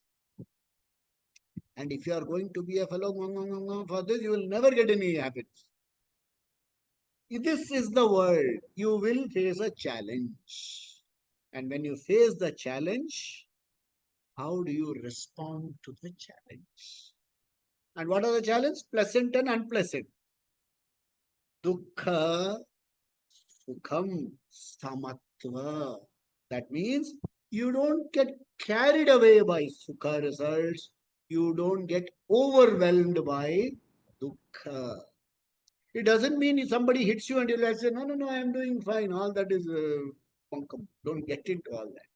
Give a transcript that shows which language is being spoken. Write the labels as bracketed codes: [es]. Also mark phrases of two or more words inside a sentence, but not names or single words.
[en] And if you are going to be a fellow for this, you will never get any habits. This is the world. You will face a challenge. And when you face the challenge, how do you respond to the challenge? And what are the challenges? Pleasant and unpleasant. [sa] Dukkha, sukham, samatva. [en] That means you don't get carried away by sukha results. You don't get overwhelmed by dukkha. It doesn't mean if somebody hits you and you'll say, no, no, no, I'm doing fine. All that is bunkum. Don't get into all that.